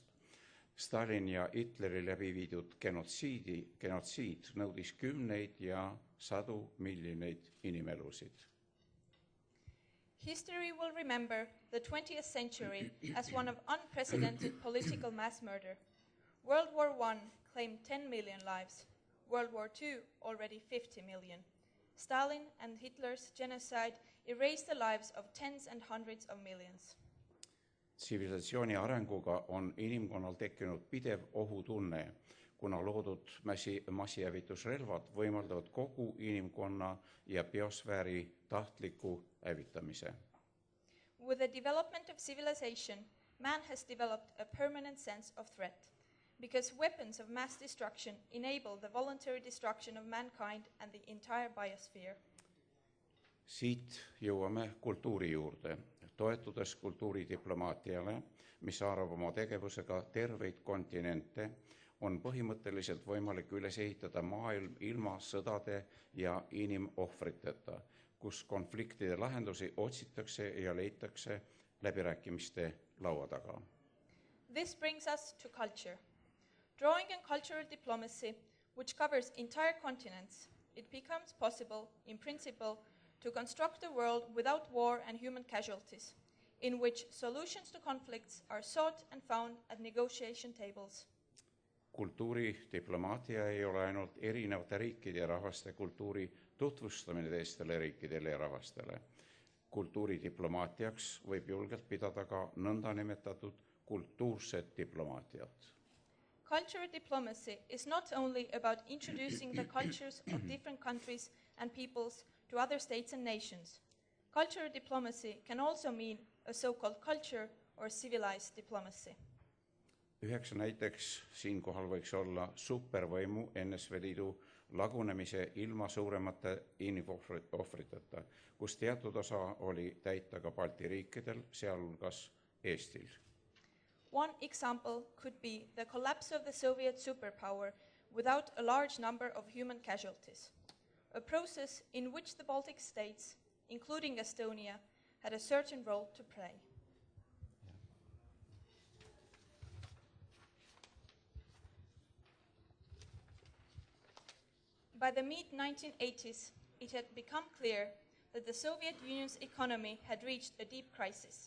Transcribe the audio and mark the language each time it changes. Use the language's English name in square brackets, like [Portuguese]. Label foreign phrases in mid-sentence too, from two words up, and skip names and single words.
[Estonian] Stalin ja Hitleri läbi viidud genotsiid nõudis 10 ja 100 miljoneid inimelusid. [English] History will remember the 20th century as one of unprecedented political mass murder. World War I claimed 10 million lives, World War II already 50 million. Stalin and Hitler's genocide erased the lives of tens and hundreds of millions. [Estonian] Tsivilisatsiooni arenguga on inimkonnal tekkinud pidev ohutunne, kuna loodud massihävitusrelvad võimaldavad kogu inimkonna ja biosfääri tahtliku hävitamise. [English] With the development of civilization, man has developed a permanent sense of threat, because weapons of mass destruction enable the voluntary destruction of mankind and the entire biosphere. [Estonian] Siit jõuame kultuuri juurde, toetudes kultuuridiplomaatiale, mis haarab oma tegevusega terveid kontinente, on põhimõtteliselt võimalik üles ehitada maailm ilma sõdade ja inimohvriteta, kus konfliktide lahendusi otsitakse ja leitakse läbirääkimiste laua taga. [English] This brings us to culture. Drawing on cultural diplomacy, which covers entire continents, it becomes possible, in principle, to construct a world without war and human casualties, in which solutions to conflicts are sought and found at negotiation tables. [Estonian] Kultuuridiplomaatia ei ole ainult erinevate riikide ja rahvaste kultuuri tutvustamine teistele riikidele ja rahvastele. Kultuuridiplomaatiaks võib julgelt pidada ka nõnda nimetatud kultuurset diplomaatiat. [English] cultural diplomacy is not only about introducing the cultures of different countries and peoples to other states and nations. Cultural diplomacy can also mean a so-called culture or civilized diplomacy. [Estonian] Üheks näiteks siinkohal võiks olla supervõimu NSV Liidu lagunemise ilma suuremate inimohvriteta, kus teatud osa oli täita ka Balti riikidel, sealhulgas Eestil. [English] One example could be the collapse of the Soviet superpower without a large number of human casualties, a process in which the Baltic states, including Estonia, had a certain role to play. By the mid-1980s, it had become clear that the Soviet Union's economy had reached a deep crisis.